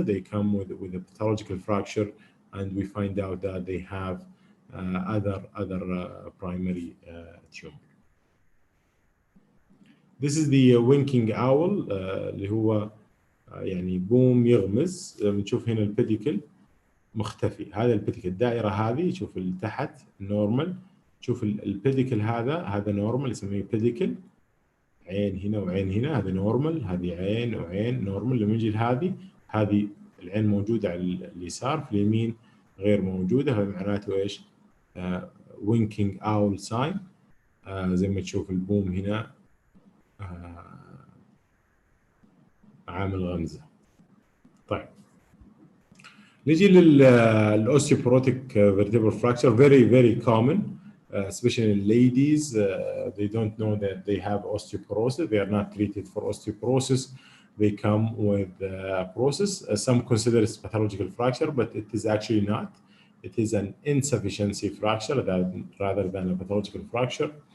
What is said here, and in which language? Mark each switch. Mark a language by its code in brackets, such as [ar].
[en] They come with a pathological fracture and we find out that they have other primary tumor. This is the winking owl [ar] اللي هو يعني بوم يغمز. بنشوف هنا البيديكل مختفي، هذا البيديكل الدائرة هذه شوف تحت نورمال، شوف البيديكل هذا نورمال يسميه بيديكل، عين هنا وعين هنا، هذا نورمال، هذه عين وعين نورمال. لما نجي هذه العين موجودة على اليسار، في اليمين غير موجودة، هذا معناته ايش؟ winking owl sign. زي ما تشوف البوم هنا عامل غمزة. طيب نجي للأوستيوبوروتيك vertebral fracture. [en] very common, especially in ladies. They don't know that they have osteoporosis. They are not treated for osteoporosis. They come with porosis. Some consider it pathological fracture, but it is actually not. It is an insufficiency fracture rather than a pathological fracture.